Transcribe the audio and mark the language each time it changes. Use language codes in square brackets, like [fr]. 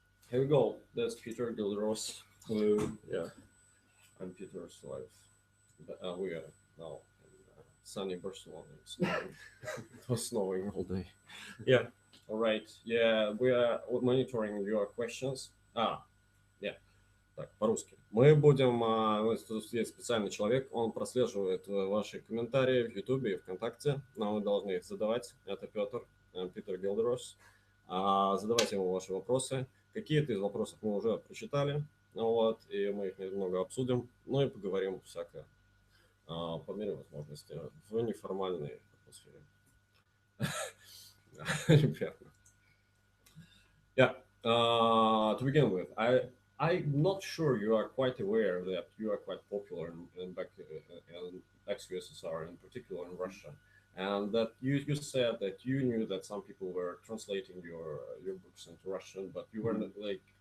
[en] Here we go. That's Peter Gilderos. Hello. Yeah. I'm Peter Slive. We are now in sunny Barcelona. It's snowing. It was snowing all day. Yeah. All right. Yeah, we are monitoring your questions. [ru] Так, по-русски. Мы будем, тут есть специальный человек, он прослеживает ваши комментарии в Ютубе и ВКонтакте, но вы должны их задавать. Это Питер Гилдерос. Задавайте ему ваши вопросы. Какие-то из вопросов мы уже прочитали, вот, и мы их немного обсудим, ну и поговорим всякое по мере возможности в неформальной атмосфере. Верно. [en] Yeah, to begin with, I'm not sure you are quite aware that you are quite popular in ex-USSR, in particular in Russia, and that you said that you knew that some people were translating your books into Russian, but you weren't like.